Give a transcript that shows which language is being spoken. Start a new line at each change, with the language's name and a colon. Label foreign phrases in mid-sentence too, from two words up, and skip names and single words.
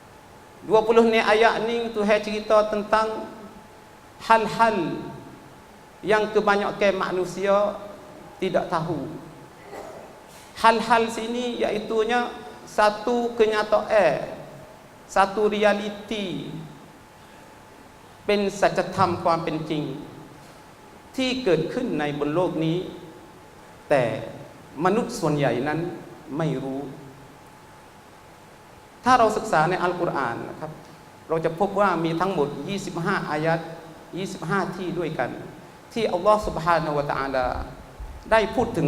Malay: 20 ayat ni Tuhan cerita tentang hal-hal yang kebanyakan manusia tidak tahu. Hal-hal sini iaitunya satu kenyataan, satu realiti
Thai: เป็นสัจธรรมความเป็นจริงที่เกิดขึ้นในบนโลกนี้แต่มนุษย์ส่วนใหญ่นั้นไม่รู้ถ้าเราศึกษา ในอัลกุรอานนะครับเราจะพบว่ามีทั้งหมด25อายัด25ที่ด้วยกันที่อัลลอฮฺ سبحانه และ تعالى ได้พูดถึง